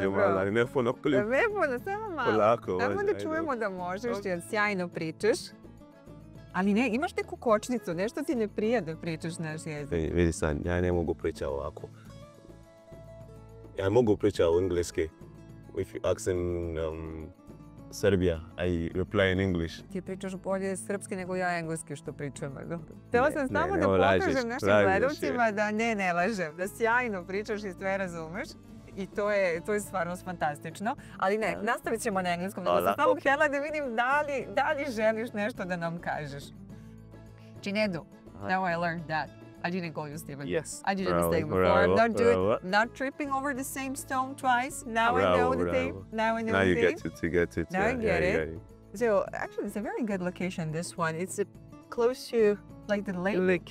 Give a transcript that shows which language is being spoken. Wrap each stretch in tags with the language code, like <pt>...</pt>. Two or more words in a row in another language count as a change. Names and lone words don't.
<sr>dobro. ali ne puno klip. Ne puno, samo malo. Polako, Samo može, da ajde. čujemo da možeš, jer sjajno pričaš. Ali ne, imaš neku kočnicu, nešto ti ne prija da pričaš naš jezik. Vidi sad, ja ne mogu pričati ovako. Ja mogu pričati engleski.</sr> <en>If you ask in Serbia, I reply in English.</en> <sr>Ti pričaš bolje srpski nego ja engleski što pričam. Htela sam samo ne da lažeš, pokažem našim lažeš, gledalcima da ne lažem, da sjajno pričaš i sve razumeš. I to je stvarno fantastično. Ali ne, nastavit ćemo na engleskom. Da sam samo htjela da vidim da li želiš nešto da nam kažeš. Činedu,</sr> <en>now I learned that. I didn't call you Stiven. Yes. I did a mistake before. Not tripping over the same stone twice. Now I know the thing. Now I know Now the you thing. get it. Now I get it. got it. So actually, it's a very good location. This one, it's close to like the lake.</en>